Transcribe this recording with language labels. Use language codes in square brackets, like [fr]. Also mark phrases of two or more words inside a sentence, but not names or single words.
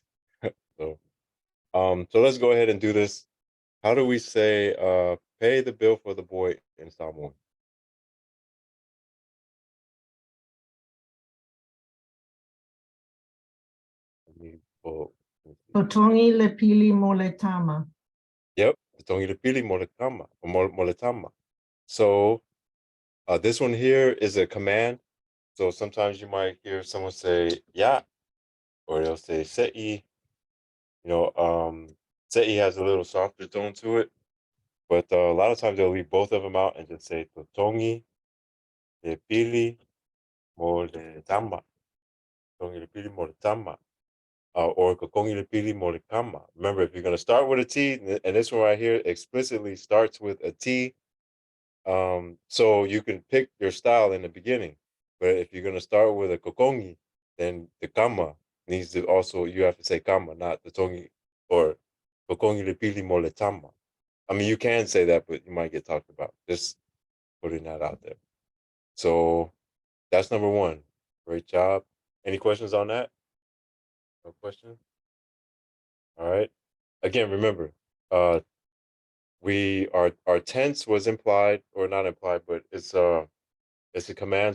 [en] So so let's go ahead and do this. How do we say pay the bill for the boy in Samoan? Let me pull- let me see. [sm] Totongi le pili mo le tama. [en] Yep. [sm] Tongilipili moletama [en] or moletama. So this one here is a command. So sometimes you might hear someone say yeah, or they'll say sei. You know, sei has a little softer tone to it, but a lot of times they'll leave both of them out and just say [sm] totongi le pili mo le tama. Totongi le pili mo le tama. Or kokongi le pili mo le kama. [en] Remember, if you're going to start with a T, and this one right here explicitly starts with a T, so you can pick your style in the beginning. But if you're gonna start with a kokongi, then the kama needs to also you have to say kama, not the tongi or [sm] kokongi le pili mo le tama. [en] I mean, you can say that, but you might get talked about. Just putting that out there. So that's number one. Great job. Any questions on that? No questions. All right. Again, remember, uh, we our tense was implied or not implied, but it's a command.